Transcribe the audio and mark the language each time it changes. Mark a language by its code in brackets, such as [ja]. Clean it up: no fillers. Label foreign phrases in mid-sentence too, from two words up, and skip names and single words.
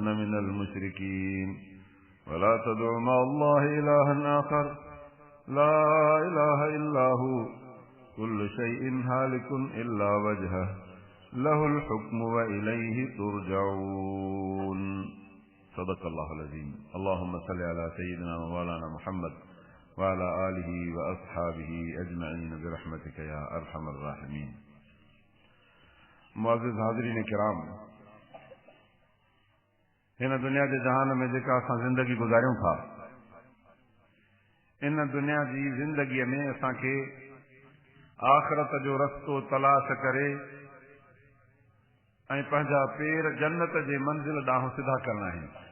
[ar] من المشركين ولا تدع مع الله إلها آخر لا إله إلا هو كل شيء هالك إلا وجهه له الحكم وإليه ترجعون صدق الله العظيم اللهم صل على سيدنا ومولانا محمد وعلى آله وأصحابه أجمعين برحمتك يا أرحم الراحمين [sd] मुअज़्ज़िज़ हाज़रीन किराम हिन दुनिया जे जहान में जेका असां ज़िंदगी गुज़ारियूं था इन दुनिया जी ज़िंदगीअ में असांखे आख़िरत जो रस्तो तलाश करे ऐं पंहिंजा पेर जन्नत जे मंज़िल ॾांहुं सिधा करणा आहिनि।